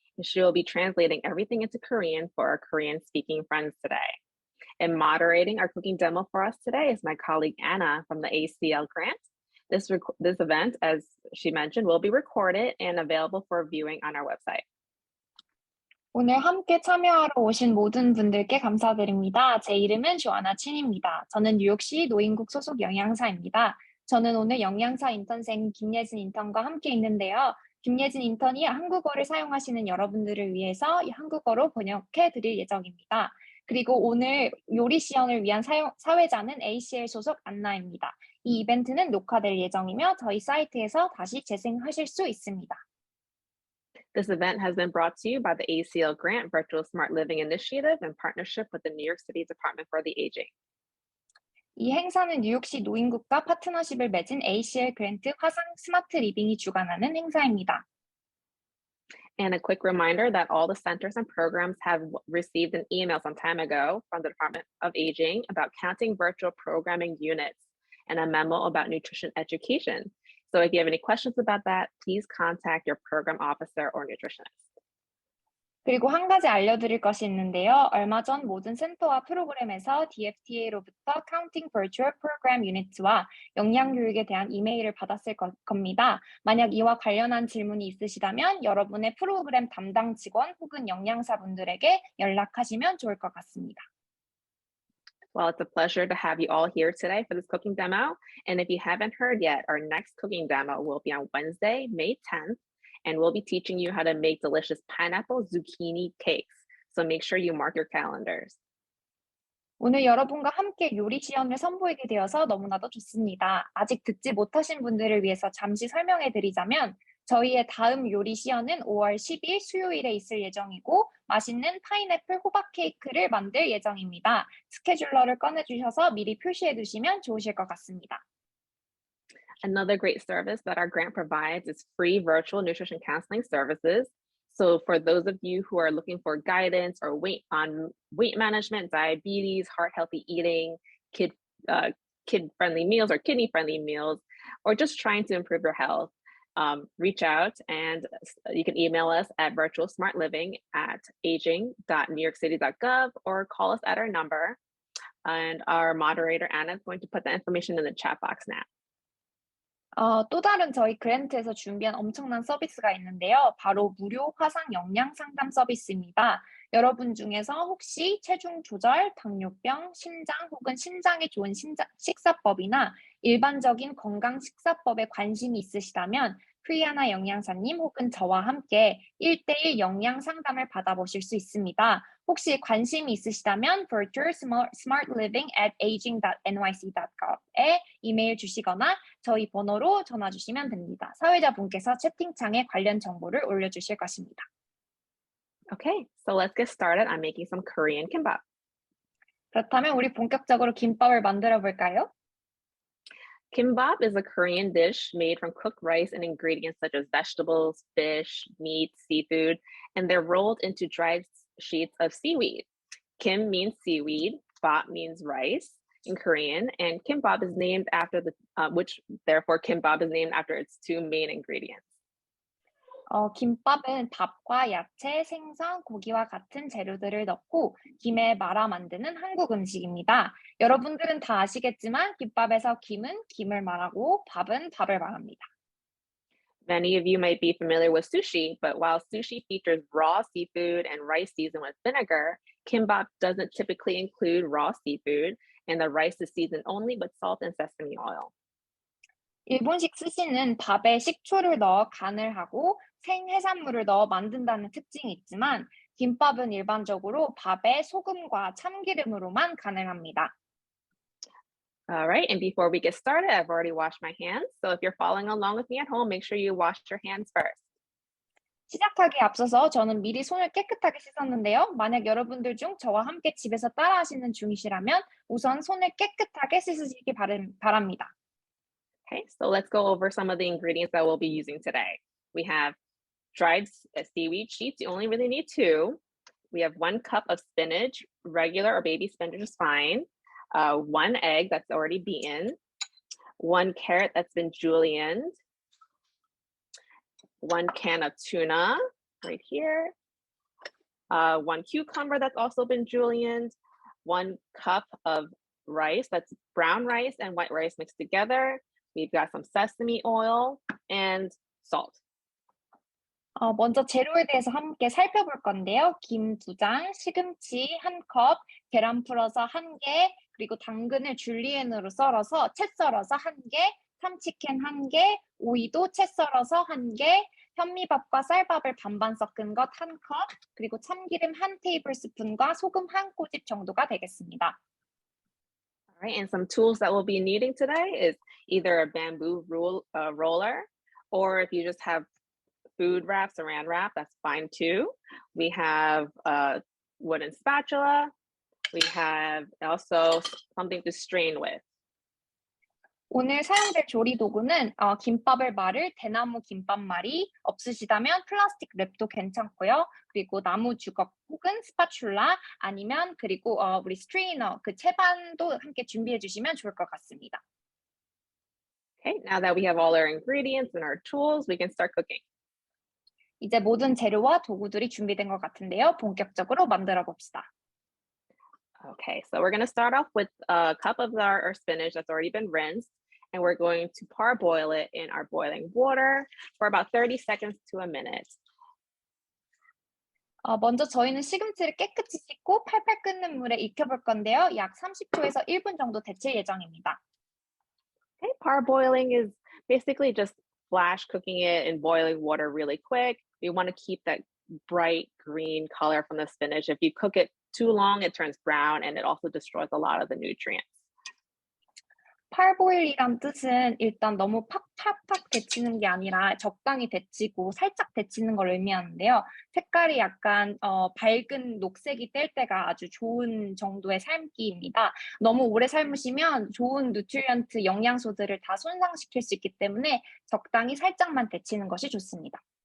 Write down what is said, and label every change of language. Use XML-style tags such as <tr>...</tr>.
<en>And she will be translating everything into Korean for our Korean speaking friends today. And moderating our cooking demo for us today is my colleague Anna from the ACL grant. This event, as she mentioned, will be recorded and available for viewing on our website.</en> <ko>오늘 함께 참여하러 오신 모든 분들께 감사드립니다. 제 이름은 조아나 친입니다. 저는 뉴욕시 노인국 소속 영양사입니다. 저는 오늘 영양사 인턴생 김예진 인턴과 함께 있는데요. 김예진 인턴이 한국어를 사용하시는 여러분들을 위해서 한국어로 번역해 드릴 예정입니다. 그리고 오늘 요리 시연을 위한 사회자는 ACL 소속 안나입니다. 이 이벤트는 녹화될 예정이며 저희 사이트에서 다시 재생하실 수 있습니다.</ko> <en>This event has been brought to you by the ACL Grant Virtual Smart Living Initiative in partnership with the New York City Department for the Aging.</en> <ko>이 행사는 뉴욕시 노인국과 파트너십을 맺은 ACL 그랜트 화상 스마트 리빙이 주관하는 행사입니다.</ko> <en>And a quick reminder that all the centers and programs have received an email some time ago from the Department of Aging about counting virtual programming units and a memo about nutrition education. So if you have any questions about that, please contact your program officer or nutritionist.</en> <ko>그리고 한 가지 알려드릴 것이 있는데요. 얼마 전 모든 센터와 프로그램에서 DFTA로부터 Counting Virtual Program Units와 영양교육에 대한 이메일을 받았을 겁니다. 만약 이와 관련한 질문이 있으시다면 여러분의 프로그램 담당 직원 혹은 영양사분들에게 연락하시면 좋을 것 같습니다.</ko> <en>Well, it's a pleasure to have you all here today for this cooking demo. And if you haven't heard yet, our next cooking demo will be on Wednesday, May 10th, and we'll be teaching you how to make delicious pineapple zucchini cakes. So make sure you mark your calendars.</en> <ko>오늘 여러분과 함께 요리 시연을 선보이게 되어서 너무나도 좋습니다. 아직 듣지 못하신 분들을 위해서 잠시 설명해 드리자면 저희의 다음 요리 시연은 5월 10일 수요일에 있을 예정이고 맛있는 파인애플 호박 케이크를 만들 예정입니다. 스케줄러를 꺼내주셔서 미리 표시해 두시면 좋으실 것 같습니다.</ko> <en>Another great service that our grant provides is free virtual nutrition counseling services. So for those of you who are looking for guidance or weight management, diabetes, heart healthy eating, kid friendly meals or kidney friendly meals, or just trying to improve your health, reach out and you can email us at virtualsmartliving@aging.newyorkcity.gov or call us at our number. And our moderator, Anna, is going to put the information in the chat box now.</en> <ko>또 다른 저희 그랜트에서 준비한 엄청난 서비스가 있는데요. 바로 무료 화상 영양 상담 서비스입니다. 여러분 중에서 혹시 체중 조절, 당뇨병, 심장 혹은 신장에 좋은 식사법이나 일반적인 건강 식사법에 관심이 있으시다면 프리아나 영양사님 혹은 저와 함께 1대1 영양 상담을 받아보실 수 있습니다. 혹시 관심이 있으시다면 virtualsmartliving@aging.nyc.gov에 이메일 주시거나 저희 번호로 전화 주시면 됩니다. 사회자분께서 채팅창에 관련 정보를 올려주실 것입니다.</ko> <en>Okay, so let's get started on making some Korean kimbap.</en> <ko>그렇다면 우리 본격적으로 김밥을 만들어 볼까요?</ko> <en>Kimbap is a Korean dish made from cooked rice and ingredients such as vegetables, fish, meat, seafood, and they're rolled into dried sheets of seaweed. Kim means seaweed, bap means rice in Korean, and kimbap is named after therefore kimbap is named after its two main ingredients.</en> <ko>김밥은 밥과 야채, 생선, 고기와 같은 재료들을 넣고 김에 말아 만드는 한국 음식입니다. 여러분들은 다 아시겠지만 김밥에서 김은 김을 말하고 밥은 밥을 말합니다.</ko> <en>Many of you might be familiar with sushi, but while sushi features raw seafood and rice seasoned with vinegar, kimbap doesn't typically include raw seafood, and the rice is seasoned only with salt and sesame oil.</en> <ko>일본식 스시는 밥에 식초를 넣어 간을 하고 생해산물을 넣어 만든다는 특징이 있지만 김밥은 일반적으로 밥에 소금과 참기름으로만 간을 합니다.</ko> <en>All right, and before we get started, I've already washed my hands. So if you're following along with me at home, make sure you wash your hands first.</en> <ko>시작하기에 앞서서 저는 미리 손을 깨끗하게 씻었는데요. 만약 여러분들 중 저와 함께 집에서 따라하시는 중이시라면 우선 손을 깨끗하게 씻으시기 바랍니다.</ko> <en>Okay, so let's go over some of the ingredients that we'll be using today. We have dried seaweed sheets. You only really need 2. We have 1 cup of spinach, regular or baby spinach is fine. 1 egg that's already beaten. 1 carrot that's been julienned. 1 can of tuna right here. 1 cucumber that's also been julienned. 1 cup of rice, that's brown rice and white rice mixed together. We've got some sesame oil and salt.</en> <ko>먼저 재료에 대해서 함께 살펴볼 건데요. 김 2장, 시금치 1컵, 계란 풀어서 1개, 그리고 당근을 줄리엔으로 썰어서 채 썰어서 1개, 참치캔 1개, 오이도 채 썰어서 1개, 현미밥과 쌀밥을 반반 섞은 것 1컵, 그리고 참기름 1 테이블스푼과 소금 1 꼬집 정도가 되겠습니다.</ko> <en>All right, and some tools that we'll be needing today is either a bamboo roller, or if you just have food wrap, saran wrap, that's fine too. We have a wooden spatula. We have also something to strain with.</en> <ko>오늘 사용될 조리 도구는 김밥을 말을 대나무 김밥말이, 없으시다면 플라스틱 랩도 괜찮고요. 그리고 나무 주걱 혹은 스파츌라, 아니면 그리고 우리 스트레이너, 그 채반도 함께 준비해 주시면 좋을 것 같습니다.</ko> <en>Okay, now that we have all our ingredients and our tools, we can start cooking.</en> <ko>이제 모든 재료와 도구들이 준비된 것 같은데요. 본격적으로 만들어 봅시다.</ko> <en>Okay, so we're going to start off with a cup of our spinach that's already been rinsed, and we're going to parboil it in our boiling water for about 30 seconds to a minute.</en> <ko>먼저 저희는 시금치를 깨끗이 씻고 팔팔 끓는 물에 익혀볼 건데요. 약 30초에서 1분 정도 데칠 예정입니다.</ko> <en>Okay, parboiling is basically just flash cooking it in boiling water really quick. We want to keep that bright green color from the spinach. If you cook it too long, it turns brown and it also destroys a lot of the nutrients.</en> <ko>팔보일이란 뜻은 일단 너무 팍팍팍 데치는 게 아니라 적당히 데치고 살짝 데치는 걸 의미하는데요. 색깔이 약간 밝은 녹색이 뜰 때가 아주 좋은 정도의 삶기입니다. 너무 오래 삶으시면 좋은 누트리언트 영양소들을 다 손상시킬 수 있기 때문에 적당히 살짝만 데치는 것이 좋습니다.</ko>